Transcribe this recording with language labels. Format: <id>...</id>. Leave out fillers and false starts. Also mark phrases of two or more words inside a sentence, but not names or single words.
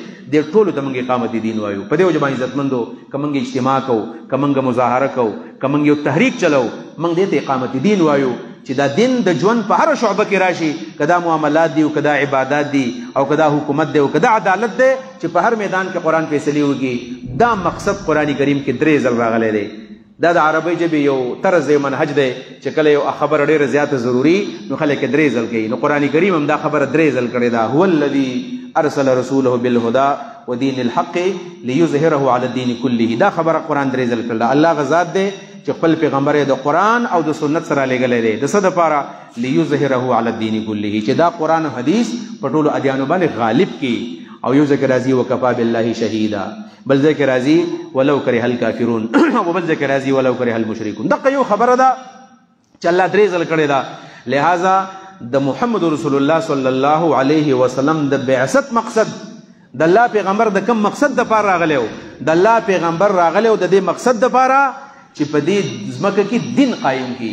<ps>دې ټولو ته موږ اقامت دین وایو. په دې وجه باندې عزتمندو که موږ اجتماع کوو، که موږ مظاهره کوو، که موږ یو تحریک چلو، موږ دې ته اقامت دین وایو چې دا دین د ژوند په هره شعبه کې راشي، که دا معاملات دي او که دا عبادات دي او که دا حکومت دی او که دا عدالت دی، چې په هر میدان کې قرآن فیصلې وکړي. دا مقصد قرآن کریم کې 3 ځل راغلی دی. دا د عربی ژبې یو طرز دی، منهج دی چې کله یو خبره ډېره زیاته ضروري نو خلک 3 ځل کوي. نو قرآن کریم هم دا خبره 3 ځل کړې ده.</ps> <ar>هو الذي ارسل رسوله بالهدى ودين الحق ليظهره على الدين كله.</ar> <ps>دا خبره قرآن 3 ځل کړله. الله غزاد دی چې خپل پیغمبر د قرآن او د سنت سره لېږلی دی. د څه دپاره؟</ps> <ar>ليظهره على الدين كله</ar> <ps>چې دا قرآن او حدیث په ټولو ادیانو باندې غالب کی. او یو ذکر راځي</ps> <ar>وکفا بالله شهیدا،</ar> <ps>بل ذکر راځي</ps> <ar>ولو کرہ الکافرون</ar> <ps>او بل ذکر راځي</ps> <ar>ولو کرہ المشرکون.</ar> <ps>دغه یو خبره ده چې الله درې ځل کړی ده. لہذا د محمد رسول الله</ps> <ar>صلی الله علیه وسلم</ar> <ps>د بعثت مقصد د الله پیغمبر د کوم مقصد د پاره راغلی و، د الله پیغمبر راغلی و د دې مقصد د پاره چې په دې ځمکه کې دین قایم کی.</ps>